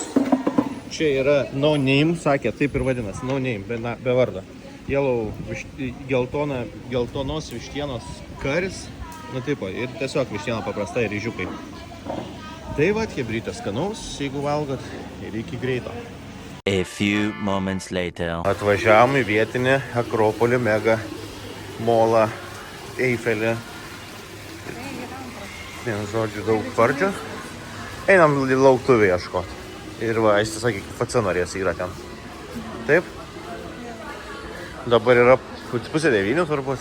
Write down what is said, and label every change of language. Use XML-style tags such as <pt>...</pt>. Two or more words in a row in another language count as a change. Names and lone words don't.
<lt>Čia yra</lt> <en>no name,</en> <lt>sakė, taip ir vadinasi,</lt> <en>no name,</en> <lt>be vardo. Geltonos vištienos karis, nu taip, ir tiesiog vištiena paprasta ir ryžiukai. Tai va, chebrytas skanaus, jeigu valgot, ir iki greito.</lt> <en>A few moments later.</en> <lt>Atvažiavom į vietinį Akropolį, mega molą, Eifelį. Vienu žodžiu, daug pardžio. Einam lauktuvį ieškot. Ir va, jis sakė, FC norės yra ten. Taip? Dabar yra 8:30 turbūt.</lt>